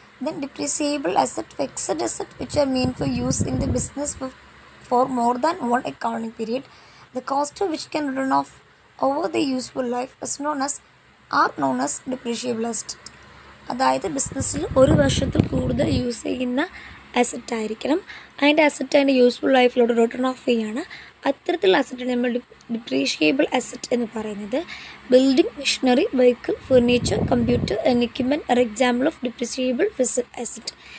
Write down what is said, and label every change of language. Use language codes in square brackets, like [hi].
[en] Then depreciable asset, fixed asset which are meant for use in the business for more than 1 accounting period. The cost of which can run off over the useful life is known as depreciable asset. [ml] അതായത് ബിസിനസ്സിൽ 1 വർഷത്തിൽ കൂടുതൽ use ചെയ്യുന്ന asset ആയിരിക്കണം. അതിൻ്റെ asset അതിൻ്റെ useful ലൈഫിലോട്ട് return of ചെയ്യാണ്. അത്തരത്തിലുള്ള അസറ്റാണ് നമ്മൾ ഡിപ്രീഷിയബിൾ അസറ്റ് എന്ന് പറയുന്നത്. [en] Building, machinery, vehicle, furniture, computer and equipment are example of depreciable asset.